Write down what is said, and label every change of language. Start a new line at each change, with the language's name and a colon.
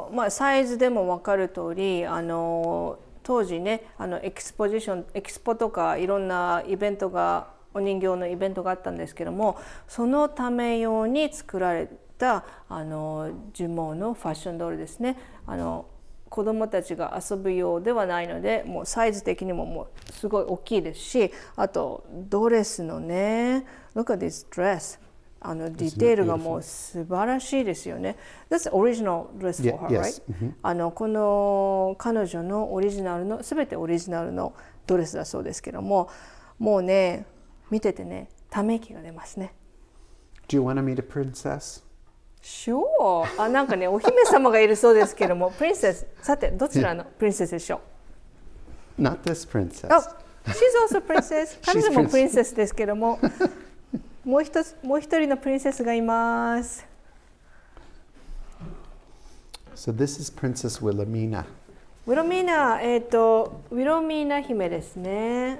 Japanese: サイズでも分かる通り、当時ねエキスポとかいろんなイベントがお人形のイベントがあったんですけども、そのため用に作られた樹毛のファッションドールですね。子どもたちが遊ぶようではないので、もうサイズ的にももうすごい大きいですし、あとドレスのね
English: Look at this dress
Japanese: ディテールがもう素晴らしいですよね。
English: That's original dress for her, right?
Japanese: この彼女のオリジナルの全てオリジナルのドレスだそうですけども、もうね見ててねため息が出ますね。
English: Do you want to meet a princess? Sure.
Japanese: なんかねお姫様がいるそうですけども、プリンセス。さてどちらのプリンセスでしょ
English: う？Not this princess. Oh, she's also princess.
Japanese: 彼女もプリンセスですけども。もう一人のプリンセスがいます。
English: So this is Princess Wilhelmina.
Japanese: ウィロミーナ、ウィロミーナ姫ですね。